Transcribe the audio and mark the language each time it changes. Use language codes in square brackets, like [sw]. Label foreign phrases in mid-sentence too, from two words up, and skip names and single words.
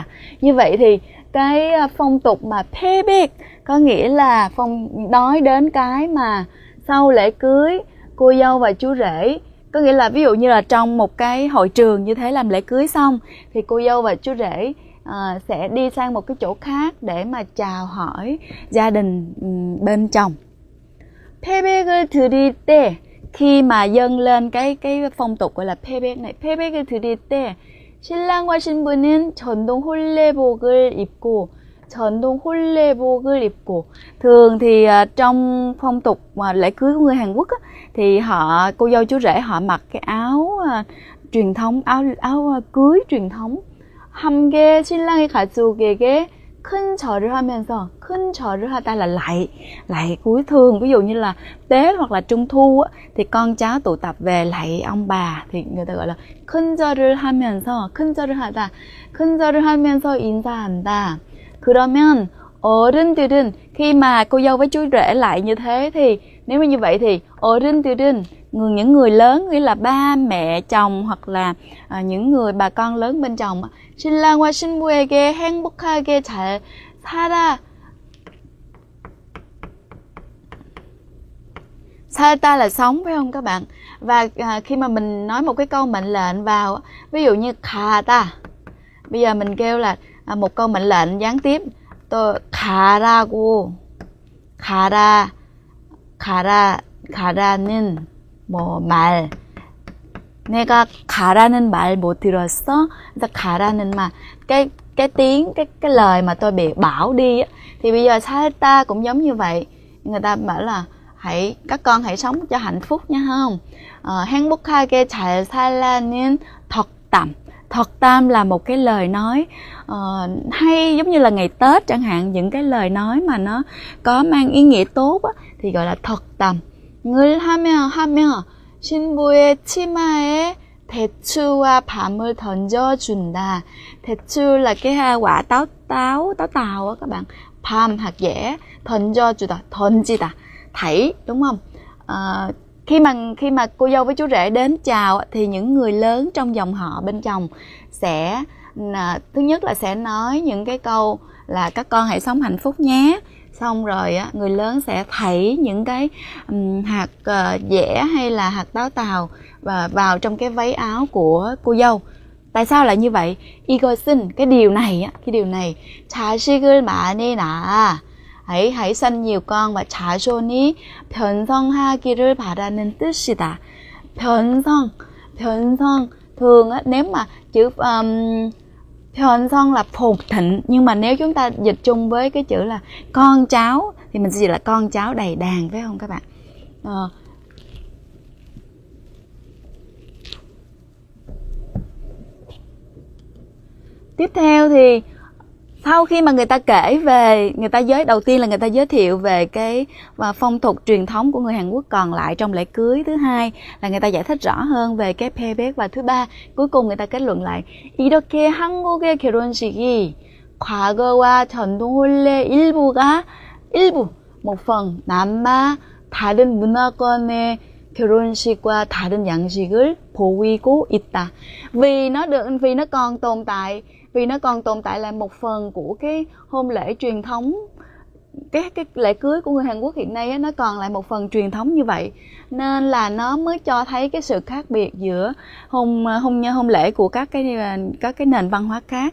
[vi] Như vậy thì cái phong tục mà 패백 có nghĩa là nói đến cái mà sau lễ cưới cô dâu và chú rể, có nghĩa là ví dụ như là trong một cái hội trường như thế làm lễ cưới xong thì cô dâu và chú rể sẽ đi sang một cái chỗ khác để mà chào hỏi gia đình bên chồng. [ko] 패백을 드릴 때, [vi] khi mà dâng lên cái phong tục gọi là 패백 này, [ko] 패백을 드릴 때 신랑과 신부는 전동 홀레복을 입고, [vi] thường thì trong phong tục mà lễ cưới của người Hàn Quốc á, thì cô dâu chú rể họ mặc cái áo truyền thống, áo cưới truyền thống. [ko] 함께 신랑의 가족에게 큰 절을 하다 [vi] là lạy cúi thường. Ví dụ như là Tết hoặc là Trung thu á, thì con cháu tụ tập về lạy ông bà thì người ta gọi là [ko] 큰 절을 하면서 인사한다. 그러면 어른들은, [vi] khi mà cô dâu với chú rể lại như thế thì nếu như vậy thì 어른들은, những người lớn nghĩa là ba mẹ chồng hoặc là những người bà con lớn bên chồng, [ko] 신랑과 신부에게 행복하게 잘 살다 [vi] là sống, phải không các bạn? Và khi mà mình nói một cái câu mệnh lệnh vào, ví dụ như 가다, bây giờ mình kêu là một câu mệnh lệnh gián tiếp, [ko] 또 가라는 뭐 말. 내가 가라는 말 못 들었어? 그래서 가라는 말. [vi] Cái tiếng, cái lời mà tôi bị bảo đi á, thì bây giờ 살다 cũng giống như vậy. Người ta bảo là các con hãy sống cho hạnh phúc nha không? [ko] 행복하게 잘 살라는 덕담. [vi] 덕담 là một cái lời nói hay, giống như là ngày Tết chẳng hạn, những cái lời nói mà nó có mang ý nghĩa tốt á, thì gọi là 덕담. [ko] 을 하며 신부의 치마에 대추와 밤을 던져준다. [vi] 대추 là cái quả táo á các bạn. 밤 hạt dẻ, [ko] 던져주다, 던지다, [vi] thảy, đúng không? Khi mà cô dâu với chú rể đến chào thì những người lớn trong dòng họ bên chồng sẽ thứ nhất là sẽ nói những cái câu là các con hãy sống hạnh phúc nhé. Xong rồi người lớn sẽ thảy những cái hạt dẻ hay là hạt táo tàu vào trong cái váy áo của cô dâu. Tại sao lại như vậy? 이것은 cái điều này [ko] 자식을 많이 낳아. [vi] hãy sinh nhiều con và [ko] 자손이 변성하기를 바라는 뜻이다. [vi] 변성 thường nếu mà chữ 변성 là phồn thịnh, nhưng mà nếu chúng ta dịch chung với cái chữ là con cháu thì mình sẽ dịch là con cháu đầy đàn, phải không các bạn? Tiếp theo thì sau khi mà người ta kể về, đầu tiên là người ta giới thiệu về cái phong tục truyền thống của người Hàn Quốc còn lại trong lễ cưới. Thứ hai là người ta giải thích rõ hơn về cái payback. Và thứ ba, cuối cùng người ta kết luận lại [ko] 이렇게 한국의 결혼식이 과거와 전통 혼례 일부 [vi] một phần [ko] 남아 다른 문화권의 결혼식과 다른 양식을 보이고 있다. [vi] Vì nó còn tồn tại là một phần của cái hôn lễ truyền thống, cái lễ cưới của người Hàn Quốc hiện nay nó còn lại một phần truyền thống như vậy, nên là nó mới cho thấy cái sự khác biệt giữa hôn lễ của các cái nền văn hóa khác.